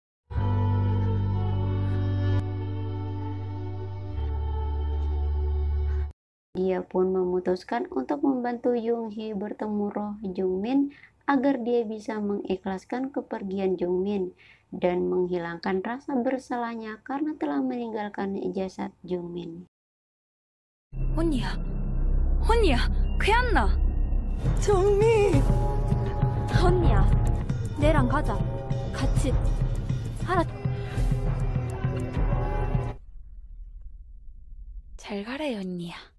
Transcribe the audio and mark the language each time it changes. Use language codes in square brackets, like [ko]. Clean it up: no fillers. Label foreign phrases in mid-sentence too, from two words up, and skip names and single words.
[id] Dia pun memutuskan untuk membantu Yoonghee bertemu roh Jungmin agar dia bisa mengikhlaskan kepergian Jungmin dan menghilangkan rasa bersalahnya karena telah meninggalkan jasad Jungmin. [ko] 언니야, 언니야, 괜찮나? 정미! 언니야, 내랑 가자. 같이. 알았. 잘 가래, 언니야.